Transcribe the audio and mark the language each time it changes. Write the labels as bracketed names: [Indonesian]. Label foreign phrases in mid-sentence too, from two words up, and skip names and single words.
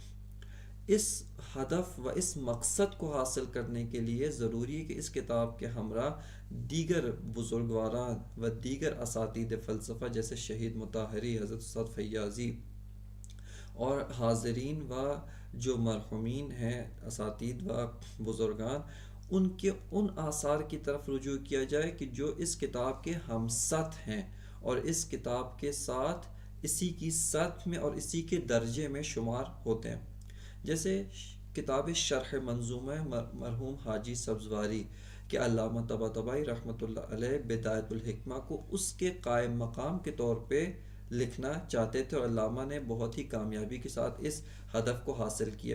[Urdu] اس ہدف و اس مقصد کو حاصل کرنے کے لیے ضروری ہے کہ اس کتاب کے ہمراہ دیگر بزرگواران و دیگر اساتید فلسفہ جیسے شہید مطہری، حضرت استاد فیاضی اور حاضرین و جو مرحومین ہیں اساتید و بزرگان، ان کے ان آثار کی طرف رجوع کیا جائے کہ جو اس کتاب کے ہم سطح ہیں اور اس کتاب کے ساتھ اسی کی سطح میں اور اسی کے درجے میں شمار ہوتے ہیں۔ جیسے کتاب شرح منظومہ مرحوم حاجی سبزواری کہ علامہ طباطبائی رحمۃ اللہ علیہ بدایت الحکمہ کو اس کے قائم مقام کے طور پہ لکھنا چاہتے تھے، اور علامہ نے بہت ہی کامیابی کے ساتھ اس ہدف کو حاصل کیا۔